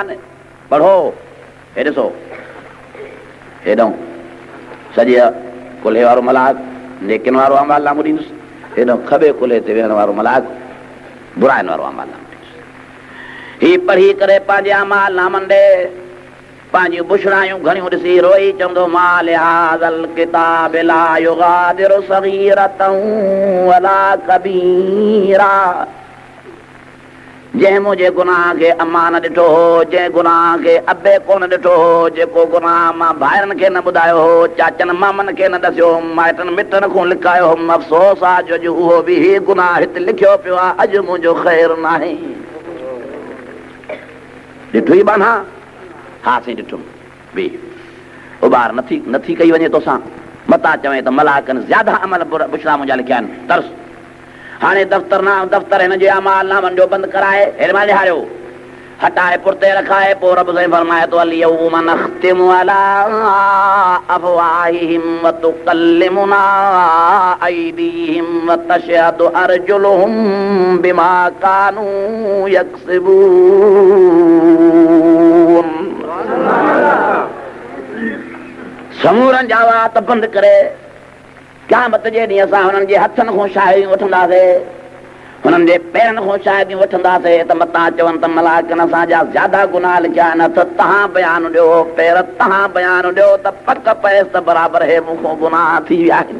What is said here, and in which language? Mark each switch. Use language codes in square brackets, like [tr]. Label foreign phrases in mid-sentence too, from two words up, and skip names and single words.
[sd] पढ़ो हे ॾिसो हेॾो सॼे कुल्हे वारो मलाक नेकिन वारो अमाल नामो ॾींदुसि हेॾो खॿे कुल्हे ते वेहण वारो मलाक बुराइनि वारो अमाल नामो ॾींदुसि ही पढ़ी करे पंहिंजे अमाल नामनि ॾे पंहिंजूं बुशरायूं घणियूं ॾिसी रोई चवंदो [ar] مال هذا الكتاب لا يغادر صغيرة ولا كبيرة [sd] जंहिं मुंहिंजे गुनाह खे अम्मा न ॾिठो हो जंहिं गुनाह खे अबे कोन ॾिठो हो जेको गुनाह मां भाइरनि खे न ॿुधायो हो चाचनि मामनि खे न ॾसियो माइटनि मिटनि खां लिकायो हो अफ़सोस आहे जो अॼु उहो बि ही गुनाह हिते लिखियो पियो आहे अॼु मुंहिंजो ख़ैरु नाहे ॾिठो ई बाना हा साईं ॾिठुमि बि उॿार नथी कई वञे तोसां मता चवे त मलाकनि ज़्यादा अमल बुशरा मुंहिंजा लिखिया आहिनि तरस हाणे दफ़्तर हिन जे अमाल नामनि जो बंदि कराए हेॾे मां ॾेखारियो हटाए पुरते रखाए पोइ रब साईं फरमाए थो [ar] اليوم نختم على أفواههم و تكلمنا أيديهم و تشهد أرجلهم بما كانوا يكسبون. [sd] समूरनि जा वात बंदि करे क़यामत जे ॾींहुं असां हुननि जे हथनि खां शाहिदियूं वठंदासीं हुननि जे पेरनि खां शाहिदियूं वठंदासीं त मतां चवनि त मलाकनि असांजा ज़्यादा गुनाह लिखिया आहिनि हथ तव्हां बयानु ॾियो पेर तव्हां बयानु ॾियो त पक पएसि त बराबरि हे मूंखां गुनाह थी विया आहिनि।